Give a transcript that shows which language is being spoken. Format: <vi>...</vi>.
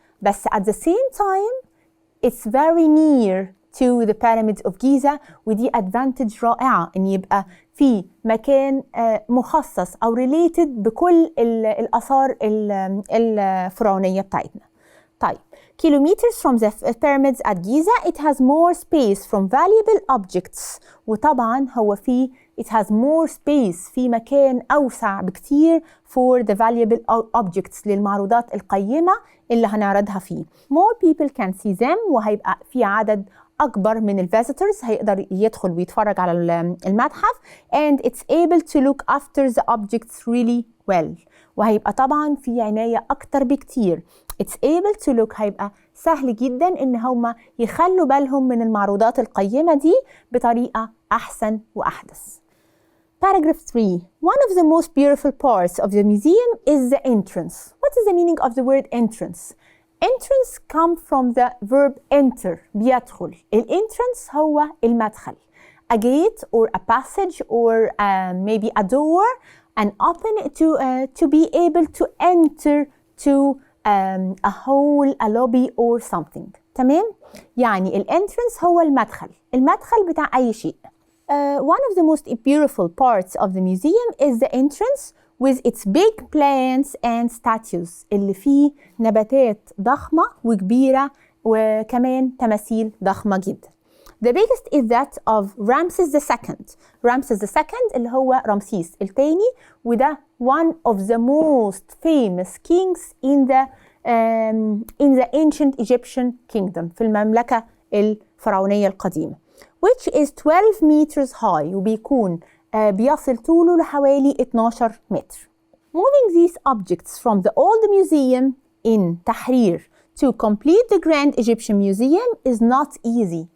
<ar>بس</ar> <en>at the same time it's very near to the pyramids of Giza,</en> <ar>ودي advantage رائعة إن يبقى في مكان مخصص أو related بكل الآثار الفرعونية بتاعتنا. طيب,</ar> <en>kilometers from the pyramids at Giza, it has more space from valuable objects.</en> <ar>وطبعا هو في</ar> <en>it has more space,</en> <ar>في مكان أوسع بكتير</ar> <en>for the valuable objects,</en> <ar>للمعروضات القيمة اللي هنعرضها فيه.</ar> <en>More people can see them,</en> <ar>وهيبقى في عدد أكبر من الفيزيتورز هيقدر يدخل ويتفرج على المتحف,</ar> <en>and it's able to look after the objects really well.</en> <ar>وهيبقى طبعا في عناية أكتر بكتير.</ar> <en>It's able to look</en> <ar>هيبقى سهل جدا إن هم يخلوا بالهم من المعروضات القيمة دي بطريقة أحسن وأحدث.</ar> <en>Paragraph 3. One of the most beautiful parts of the museum is the entrance. What is the meaning of the word entrance? Entrance come from the verb enter, بيدخل.</en> <ar>الانترنس هو المدخل.</ar> <en>A gate or a passage or maybe a door, and open to be able to enter to a hall, a lobby or something.</en> <ar>تمام؟ يعني الانترنس هو المدخل بتاع أي شيء.</ar> <en>One of the most beautiful parts of the museum is the entrance with its big plants and statues,</en> <ar>اللي فيه نباتات ضخمة وكبيرة وكمان تماثيل ضخمة جدا.</ar> <en>The biggest is that of Ramses II. Ramses II</en> <ar>اللي هو رمسيس الثاني، وده</ar> <en>one of the most famous kings in the ancient Egyptian kingdom</en> <ar>في المملكة الفرعونية القديمة.</ar> <en>Which is 12 meters high،</en> <ar>وبيكون بيصل طوله لحوالي 12 متر.</ar> <en>Moving these objects from the old museum in Tahrir to complete the Grand Egyptian Museum is not easy.</en>